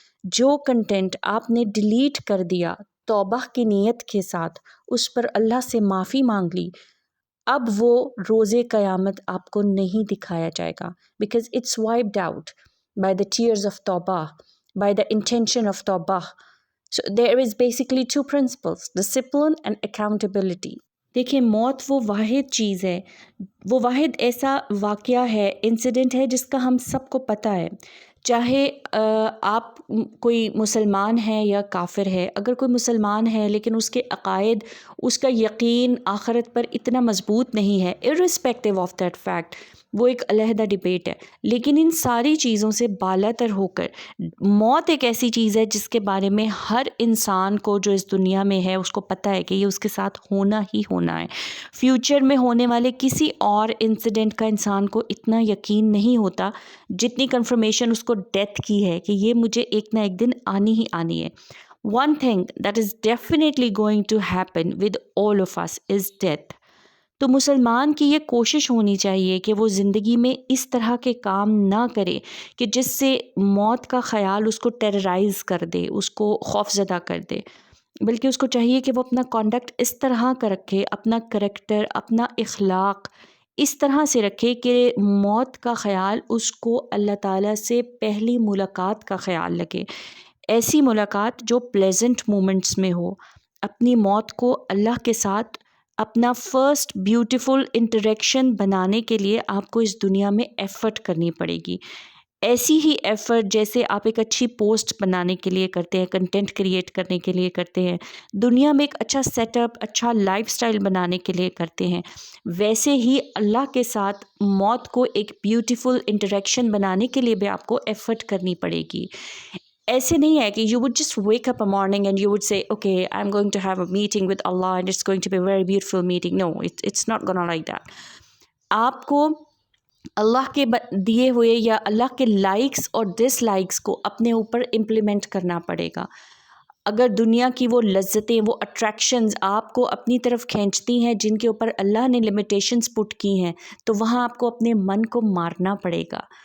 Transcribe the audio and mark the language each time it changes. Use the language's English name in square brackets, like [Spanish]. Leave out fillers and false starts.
[Urdu] جو کنٹینٹ آپ نے ڈیلیٹ کر دیا توبہ کی نیت کے ساتھ، اس پر اللہ سے معافی مانگ لی، اب وہ روز قیامت آپ کو نہیں دکھایا جائے گا، [English] because it's wiped out by the tears of [Urdu] توبہ، [English] by the intention of [Urdu] توبہ. [English] So there is basically two principles: discipline and accountability. [Urdu] دیکھیں، موت وہ واحد چیز ہے، وہ واحد ایسا واقعہ ہے، انسیڈنٹ ہے جس کا ہم سب کو پتہ ہے. چاہے آپ کوئی مسلمان ہے یا کافر ہے، اگر کوئی مسلمان ہے لیکن اس کے عقائد، اس کا یقین آخرت پر اتنا مضبوط نہیں ہے، [English] irrespective of that fact، [Urdu] وہ ایک علیحدہ ڈیبیٹ ہے. لیکن ان ساری چیزوں سے بالا تر ہو کر موت ایک ایسی چیز ہے جس کے بارے میں ہر انسان کو جو اس دنیا میں ہے اس کو پتہ ہے کہ یہ اس کے ساتھ ہونا ہی ہونا ہے. فیوچر میں ہونے والے کسی اور انسیڈنٹ کا انسان کو اتنا یقین نہیں ہوتا جتنی کنفرمیشن اس کو ڈیتھ کی ہے کہ یہ مجھے ایک نہ ایک دن آنی ہی آنی ہے. [English] One thing that is definitely going to happen with all of us is death. [Urdu] تو مسلمان کی یہ کوشش ہونی چاہیے کہ وہ زندگی میں اس طرح کے کام نہ کرے کہ جس سے موت کا خیال اس کو ٹیررائز کر دے، اس کو خوفزدہ کر دے، بلکہ اس کو چاہیے کہ وہ اپنا کانڈکٹ اس طرح کا رکھے، اپنا کریکٹر، اپنا اخلاق اس طرح سے رکھے کہ موت کا خیال اس کو اللہ تعالیٰ سے پہلی ملاقات کا خیال لگے، ایسی ملاقات جو پلیزنٹ مومنٹس میں ہو. اپنی موت کو اللہ کے ساتھ اپنا فرسٹ بیوٹیفل انٹریکشن بنانے کے لیے آپ کو اس دنیا میں ایفرٹ کرنی پڑے گی. ایسی ہی ایفرٹ جیسے آپ ایک اچھی پوسٹ بنانے کے لیے کرتے ہیں، کنٹینٹ کریٹ کرنے کے لیے کرتے ہیں، دنیا میں ایک اچھا سیٹ اپ، اچھا لائف سٹائل بنانے کے لیے کرتے ہیں، ویسے ہی اللہ کے ساتھ موت کو ایک بیوٹیفل انٹریکشن بنانے کے لیے بھی آپ کو ایفرٹ کرنی پڑے گی. ایسے نہیں ہے کہ [English] you would just wake up a morning and you would say, okay, I'm going to have a meeting with Allah and it's going to be a very beautiful meeting. No, it's not gonna like that. [Urdu] آپ کو اللہ کے دیے ہوئے یا اللہ کے likes اور ڈس likes کو اپنے اوپر امپلیمنٹ کرنا پڑے گا. اگر دنیا کی وہ لذتیں، وہ اٹریکشنز آپ کو اپنی طرف کھینچتی ہیں جن کے اوپر اللہ نے لمیٹیشنز پٹ کی ہیں، تو وہاں آپ کو اپنے من کو مارنا پڑے گا.